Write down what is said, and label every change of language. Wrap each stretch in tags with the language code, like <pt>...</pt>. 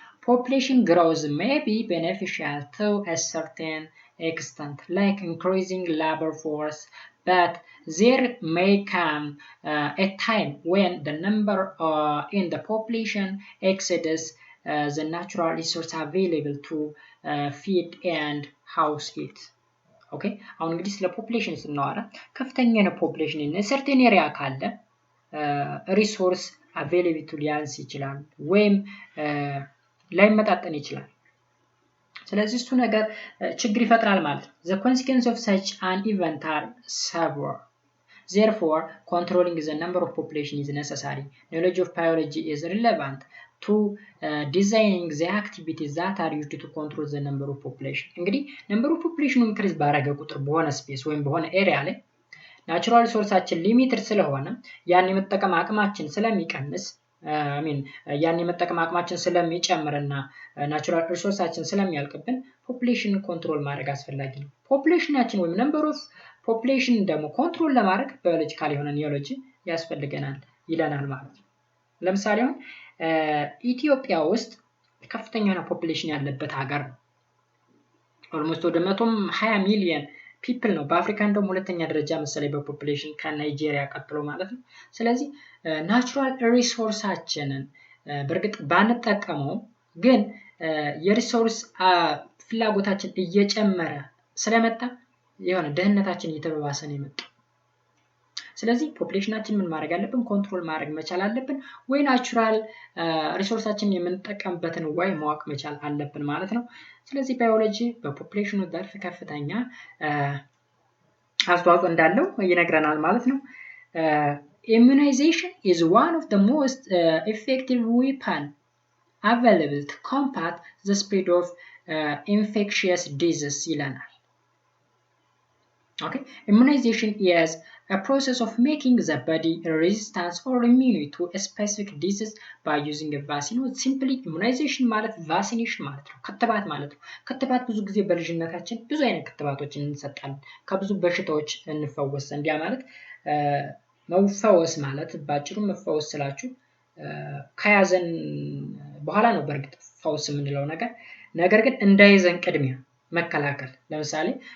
<en>Population growth may be beneficial to a certain extent, like increasing labor force, but there may come a time when the number in the population exceeds the natural resource available to feed and house it.</en> <am>Okay, አሁን እንግዲህ ስለ ፖፑሌሽን ስናወራ ከፍተኛ ነው ፖፑሌሽን</am> <en>in a certain area</en> <am>ካለ ሪሶርስ availability ሊያንስ ይችላል ወይም ላይመጣጠን ይችላል። ስለዚህ እሱ ነገር ችግር ይፈጥራል ማለት ነው።</am> <en>The consequence of such an event are severe. Therefore, controlling the number of population is necessary. Knowledge of biology is relevant to designing the activities that are used to control the number of population. እንግዲህ number of population increase</en> <am>ባረገ ቁጥር በሆነ ስፔስ ወይም በሆነ ኤሪያ ላይ ናቹራል ሪሶርሳችን ሊሚትድ ስለሆነ ያን የመጠቀም አቅማችን ስለሚቀንስ ያን የመጠቀም አቅማችን ስለሚጨምርና ናቹራል ሪሶርሳችን ስለሚያልቅብን ፖፑሌሽን ኮንትሮል ማድረግ አስፈላጊ ነው። ፖፑሌሽናችን ወይም ነምበር ኦፍ ፖፑሌሽን ደግሞ ኮንትሮል ለማድረግ ባዮሎጂካል የሆነ ኒዮሎጂ ያስፈልገናል ይለናል ማለት ነው። ለምሳሌ አሁን ኢትዮጵያ ውስጥ ከፍተኛ የሆነ ፖፑሌሽን ያለበት ሀገር ነው። ኦልሞስት ወደ 120 ሚሊዮን ፒፕል ነው። በአፍሪካ እንደውም ሁለተኛ ደረጃ መሰለኝ በፖፑሌሽን ከናይጄሪያ ቀጥሎ ማለት ነው። ስለዚህ ናቹራል ሪሶርሳችንን በእርግጥ ባንጠቀመው ግን የሪሶርስ ፍላጎታችን እየጨመረ ስለመጣ የሆነ ደህንነታችን እየተባባሰ ነው የመጣው። ስለዚህ ፖፑሌሽናችን ምን ማድረግ አለብን? ኮንትሮል ማድረግ መቻል አለብን፣ ወይ ናቹራል ሪሶርሳችንን የምንጠቀምበትን ወይ ማወቅ መቻል አለብን ማለት ነው። ስለዚህ ባዮሎጂ በፖፑሌሽኑ ዘርፍ ከፍተኛ አስተዋጽኦ እንዳለው ይነግረናል ማለት ነው።</am> <en>Immunization is one of the most effective weapon available to combat the spread of infectious disease ይለናል። Okay, immunization is a process of making the body resistant or immune to a specific disease by using a vaccine.</en> <am>Simply immunization ማለት vaccination ማለት ነው፣ ክትባት ማለት ነው። ክትባት ብዙ ጊዜ በልጅነታችን ብዙ አይነት ክትባቶችን እንሰጣለን ከብዙ በሽታዎች እንፈወስ። እንዲያ ማለት መፈወስ ማለት ባጭሩ መፈወስ ስላችሁ ከያዘን በኋላ ነው በእርግጥ ፈውስ የምንለው ነገር ግን እንዳይዘን ቅድሚያ መከላከል። ለምሳሌ</am>